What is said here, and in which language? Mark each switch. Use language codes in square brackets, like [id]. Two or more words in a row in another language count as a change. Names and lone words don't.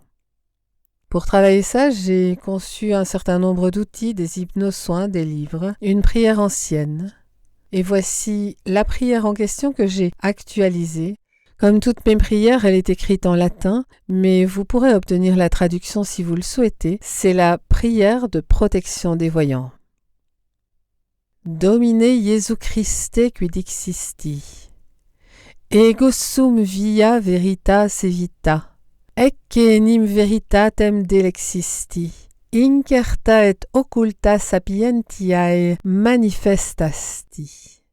[fr] Pour travailler ça, j'ai conçu un certain nombre d'outils, des hypnosoins, des livres, une prière ancienne. Et voici la prière en question que j'ai actualisée. Comme toutes mes prières, elle est écrite en latin, mais vous pourrez obtenir la traduction si vous le souhaitez. C'est la prière de protection des voyants. [la] Domine Jesu Christe quid existi. Ego sum via veritas vita. Ecce enim veritatem delexisti. Incerta et occulta sapientiae manifestasti.